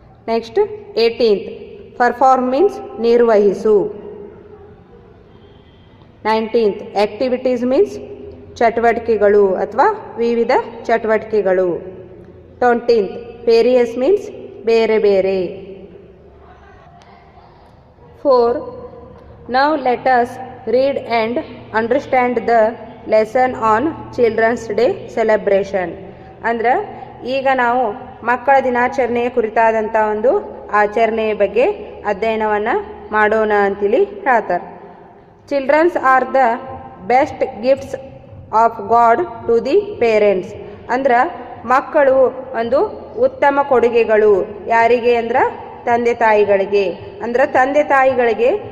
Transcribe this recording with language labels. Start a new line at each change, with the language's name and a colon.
English: Next 18th perform means ನಿರ್ವಹಿಸು.
Kannada: 19th activities means ಚಟುವಟಿಕೆಗಳು ಅಥವಾ ವಿವಿಧ ಚಟುವಟಿಕೆಗಳು.
English: 20th various means
Kannada: ಬೇರೆ ಬೇರೆ. 4.
English: Now let us read and understand the lesson on Children's Day celebration.
Kannada: ಅಂದ್ರೆ ಈಗ ನಾವು ಮಕ್ಕಳ ದಿನಾಚರಣೆಯ ಕುರಿತಾದಂಥ ಒಂದು ಆಚರಣೆಯ ಬಗ್ಗೆ ಅಧ್ಯಯನವನ್ನು ಮಾಡೋಣ ಅಂತೇಳಿ ಹೇಳ್ತಾರೆ.
English: Childrens are the best gifts of God to the parents.
Kannada: ಅಂದ್ರೆ ಮಕ್ಕಳು ಒಂದು ಉತ್ತಮ ಕೊಡುಗೆಗಳು ಯಾರಿಗೆ ಅಂದ್ರೆ ತಂದೆ ತಾಯಿಗಳಿಗೆ. ಅಂದ್ರೆ ತಂದೆ ತಾಯಿಗಳಿಗೆ